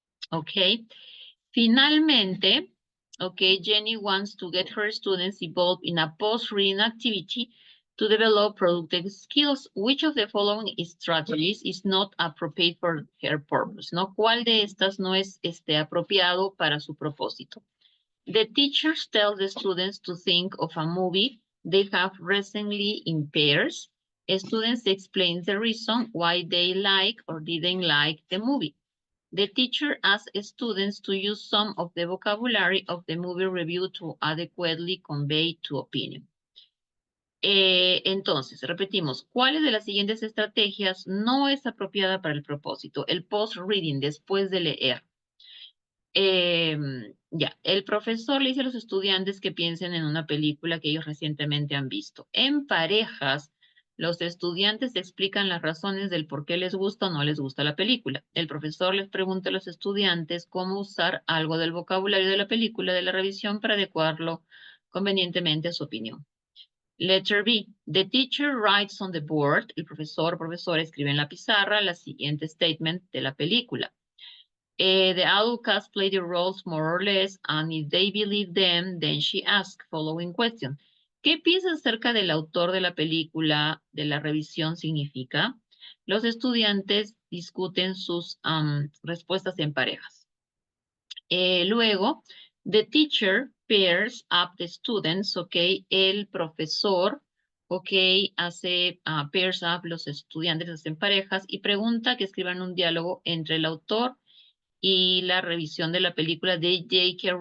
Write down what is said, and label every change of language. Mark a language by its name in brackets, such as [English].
[English] Ok, finalmente, ok, Jenny wants to get her students involved in a post-reading activity to develop productive skills. Which of the following strategies is not appropriate for her purpose? [Spanish] ¿No? ¿Cuál de estas no es apropiado para su propósito? [English] The teachers tell the students to think of a movie they have recently in pairs. Students explain the reason why they like or didn't like the movie. The teacher asks students to use some of the vocabulary of the movie review to adequately convey to opinion. [Spanish] Entonces, repetimos, ¿cuáles de las siguientes estrategias no es apropiada para el propósito? El post-reading, después de leer. El profesor le dice a los estudiantes que piensen en una película que ellos recientemente han visto. En parejas, los estudiantes explican las razones del por qué les gusta o no les gusta la película. El profesor les pregunta a los estudiantes cómo usar algo del vocabulario de la película de la revisión para adecuarlo convenientemente a su opinión. [English] Letter B. The teacher writes on the board. [Spanish] El profesor o profesora escribe en la pizarra la siguiente statement de la película. [English] The adult cast play the roles more or less, and if they believe them, then she asks following question. [Spanish] ¿Qué piensas acerca del autor de la película de la revisión significa? Los estudiantes discuten sus respuestas en parejas. Luego, [English] the teacher pairs up the students, [Spanish] ok, el profesor, ok, hace pairs up los estudiantes, hacen parejas y pregunta que escriban un diálogo entre el autor y la revisión de la película de J.K.